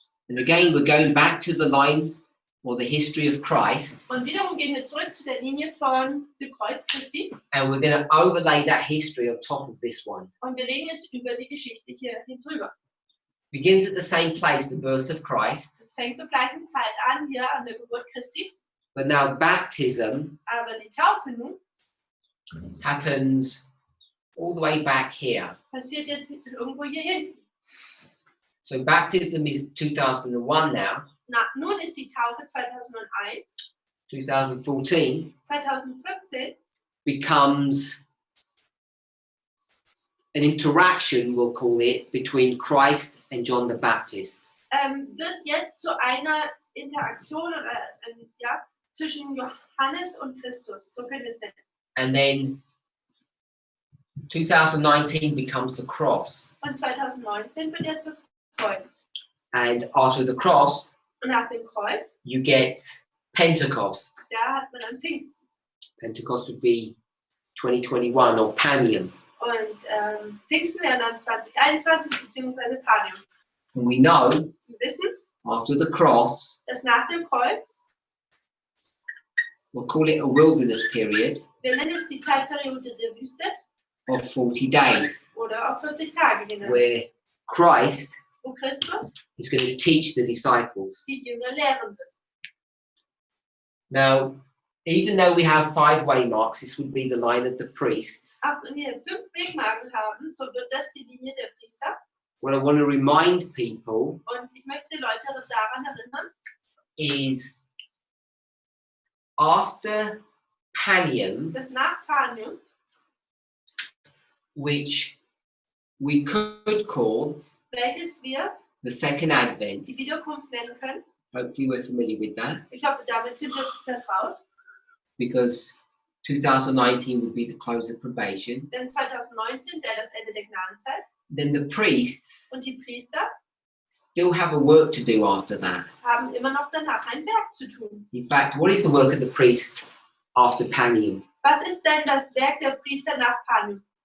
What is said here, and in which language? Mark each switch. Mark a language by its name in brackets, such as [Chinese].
[English] And again, we're going back to the line or the history of Christ, [German] Und wiederum gehen wir zurück zu der Linie von dem Kreuz Christi [English] and we're going to overlay that history on top of this one. [German] und wir legen jetzt über die Geschichte hier drüber. [English] Begins at the same place, the birth of Christ, [German] Es fängt zur gleichen Zeit an, hier an der Geburt Christi, [English] but now baptism [German] aber die Taufe nun [English] happens all the way back here. [German] passiert jetzt irgendwo hier hinten. [English] So baptism is 2001 now. [German] Nun ist die Taufe 2001, [English] 2014 [German] 2014 [English] becomes an interaction, we'll call it, between Christ and John the Baptist. [German] wird jetzt zu einer Interaktion oder, ja, zwischen Johannes und Christus, so können wir es nennen. [English] And then 2019 becomes the cross. [German] Und 2019 wird jetzt das Kreuz. [English] And after the cross, [German] Und nach dem Kreuz, [English] you get Pentecost. [German] da hat man dann Pfingsten. [English] Pentecost would be 2021 or Panium. [German] Und Pfingsten wäre dann 2021 bzw. Panium. [English] And we know [German] Wir wissen, [English] after the cross, [German] dass nach dem Kreuz, [English] we'll call it a wilderness period [German] wir nennen es die Zeitperiode der Wüste [English] of 40 days, [German] oder auch 40 Tage genannt, [English] where Christ [German] wo Christus [English] is going to teach the disciples. [German] die Jünger lehren wird. [English] Now, even though we have 5 waymarks, this would be the line of the priests. [German] Auch wenn wir 5 Wegmarken haben, so wird das die Linie der Priester. [English] What I want to remind people [German] Und ich möchte Leute daran erinnern, [English] is after Panium, [German] dass nach Panium, [English] which we could call [German] welches wir [English] the second advent, [German] die Wiederkunft nennen können, [English] hopefully we're familiar with that, [German] ich hoffe, damit sind wir vertraut, [English] because 2019 would be the close of probation, [German] denn 2019 wäre das Ende der Gnadenzeit [English] then the priests [German] und die Priester [English] still have a work to do after that. [German] haben immer noch danach ein Werk zu tun. [English] In fact, what is the work of the priest after Panium? [German] Was ist denn das Werk der Priester nach Panium?